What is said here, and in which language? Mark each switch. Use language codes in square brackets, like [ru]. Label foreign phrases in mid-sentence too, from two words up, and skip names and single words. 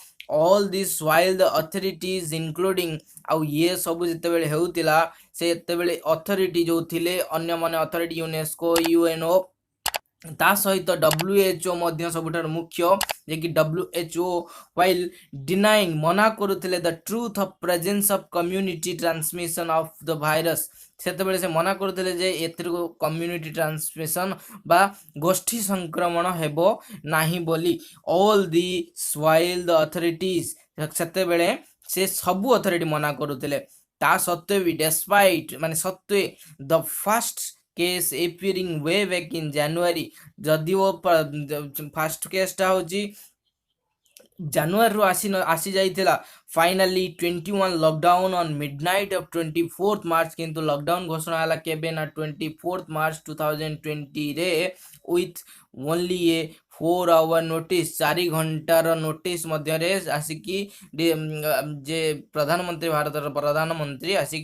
[en] all this while the authorities including [or] ଆଉ ଇଏ ସବୁ ଯେତେବେଳେ ହେଉଥିଲା ସେତେବେଳେ ଅଥରିଟି ଯୋଉ ଥିଲେ ଅନ୍ୟମାନେ ଅଥରିଟି ୟୁନେସ୍କୋ ୟୁଏନଓ ତା ସହିତ WHO ମଧ୍ୟ ସବୁଠାରୁ ମୁଖ୍ୟ ଯେ କି WHO [en] while denying [or] ମନା କରୁଥିଲେ [en] the truth of presence of community transmission of the virus [or] ସେତେବେଳେ ସେ ମନା କରୁଥିଲେ ଯେ ଏଥିରୁ [en] community transmission [or] ବା ଗୋଷ୍ଠୀ ସଂକ୍ରମଣ ହେବ ନାହିଁ ବୋଲି [en] all the while the authorities [or] ସେତେବେଳେ ସେ ସବୁ ଅଥରିଟି ମନା କରୁଥିଲେ ତା ସତ୍ତ୍ୱେ ବି despite ମାନେ ସତ୍ତ୍ୱେ [en] the first case appearing way back in January [or] ଯଦିଓ ଫାଷ୍ଟ କେସଟା ହଉଛି ଜାନୁଆରୀରୁ ଆସି ଯାଇଥିଲା ଫାଇନାଲି 21 ଲକଡାଉନ୍ [en] on midnight of 24th March [or] କିନ୍ତୁ ଲକଡାଉନ୍ ଘୋଷଣା ହେଲା କେବେ ନା 24th ମାର୍ଚ୍ଚ 2020ରେ [en] with only a 4 hour notice [or] 4 ଘଣ୍ଟାର ନୋଟିସ୍ ମଧ୍ୟରେ ଆସିକି ଯେ ପ୍ରଧାନମନ୍ତ୍ରୀ ଭାରତର ପ୍ରଧାନମନ୍ତ୍ରୀ ଆସିକି